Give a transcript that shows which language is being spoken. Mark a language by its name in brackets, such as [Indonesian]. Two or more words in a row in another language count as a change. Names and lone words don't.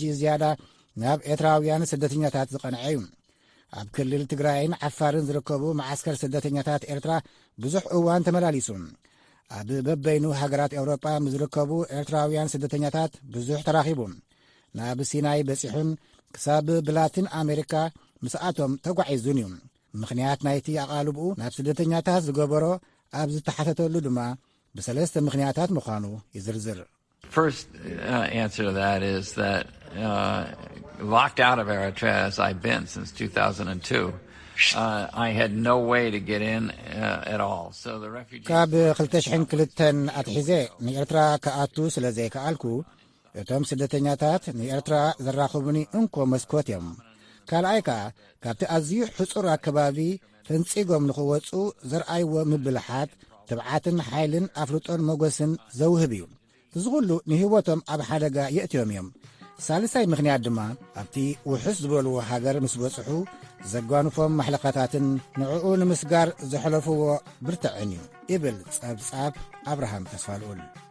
[Tigrinya] ዝያዳ ናብ ኤርትራውያን ስደተኛታት ዝቐንዐ እዩ ኣብ ክልል ትግራይን ዓፋርን ዝርከቡ ማዓስከር ስደተኛታት ኤርትራ ብዙሕ እዋን ተመላሊሱ ኣብ በበይኑ ሃገራት ኤውሮጳ ምዝርከቡ ኤርትራውያን ስደተኛታት ብዙሕ ተራኺቡ ናብ ሲናይ በፂሑን ክሳብ ብላቲን ኣሜሪካ ምስኣቶም ተጓዒዙን እዩ ምኽንያት ናይቲ ኣቓልብኡ ናብ ስደተኛታት ዝገበሮ ኣብ ዝተሓተተሉ ድማ ብሰለስተ ምኽንያታት ምዃኑ ይዝርዝር [English] First answer to that is that locked out of Eritrea as I've been since 2002, I had no way to get in at all. So the refugees... [Tigrinya] ካብ 2002 ኣትሒዘ ንኤርትራ ከኣቱ ስለ ዘይከኣልኩ እቶም ስደተኛታት ንኤርትራ ዘራኽቡኒ እንኮ መስኮት እዮም ካልኣይ ከዓ ካብቲ ኣዝዩ ሕጹር ኣከባቢ ፈንጺጎም ንኽወፁ ዘርኣይዎ ምብልሓት ትብዓትን ሓይልን ኣፍልጦን መጐስን ዘውህብ እዩ እዚ ኹሉ ንህይወቶም ኣብ ሓደጋ የእትዮም እዮም ሳልሳይ ምኽንያት ድማ ኣብቲ ውሑስ ዝበልዎ ሃገር ምስ በጽሑ ዘጓንፎም ማሕለኻታትን ንዕኡ ንምስጋር ዘሕለፍዎ ብርትዕን እዩ ይብል ጸብጻብ ኣብርሃም ተስፋልኡል